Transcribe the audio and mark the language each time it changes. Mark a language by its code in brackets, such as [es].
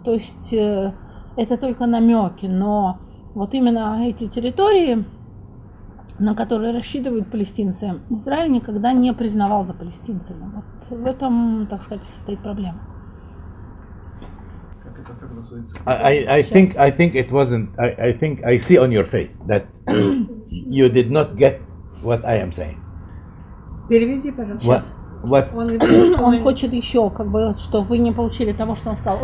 [ru] То есть это только намеки, но вот именно эти территории, на которые рассчитывают палестинцы, Израиль никогда не признавал за палестинцами. Вот в этом, так сказать, состоит проблема. [en] I think it wasn't. I think I see on your face that you did not get what I am saying. [ru] Переведи, пожалуйста. [en] What? [ru] Он хочет еще, как бы, что вы не получили того, что он сказал.